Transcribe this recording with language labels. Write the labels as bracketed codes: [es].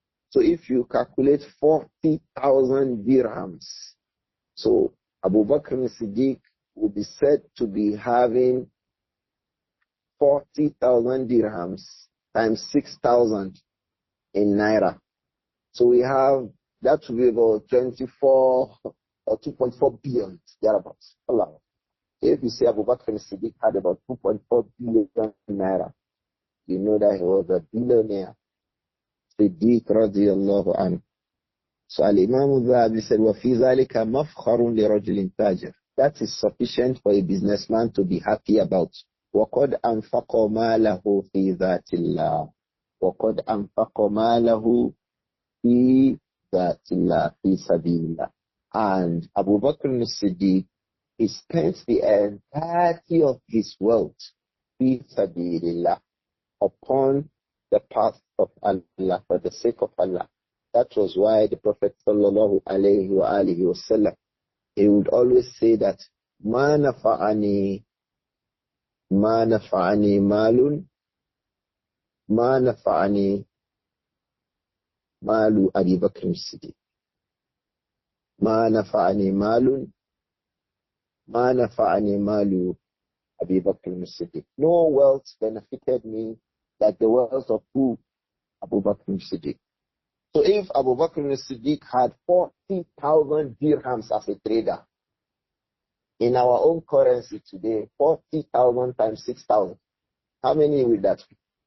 [en] So if you calculate 40,000 dirhams, so Abu Bakr as-Siddiq will be said to be having 40,000 dirhams times 6,000 in naira. So we have, that will be about 24 or 2.4 billion thereabouts. Allah. If you say Abu Bakr as-Siddiq had about 2.4 billion naira, you know that he was a billionaire. Siddiq radiyallahu anhu. So Al-Imam Adh-Dhahabi said, [ar] وَفِي ذَلِكَ مَفْخَرٌ لِرَجُلٍ تَاجِرٍ. [en] That is sufficient for a businessman to be happy about. [ar] وَقَدْ أَنْفَقَ مَالَهُ فِي ذَاتِ اللَّهِ. وَقَدْ أَنْفَقَ مَالَهُ فِي ذَاتِ اللَّهِ فِي سَبِيلِ اللَّهِ. [en] And Abu Bakr as-Siddiq, he spent the entirety of his wealth [ar] فِي سَبِيلِ اللَّهِ, [en] upon the path of Allah, for the sake of Allah. That was why the Prophet sallallahu alayhi wa alihi wasallam, he would always say that [ar] ma nafa'ani malun, ma nafa'ani malu Abi Bakr as-Siddiq. ما نفعني مال ما نفعني مال Abu Bakr as-Siddiq. [en] No wealth benefited me like the wealth of who? Abu Bakr as-Siddiq. So if Abu Bakr as-Siddiq had 40,000 dirhams as a trader, in our own currency today, 40,000 times 6,000, how many will that be?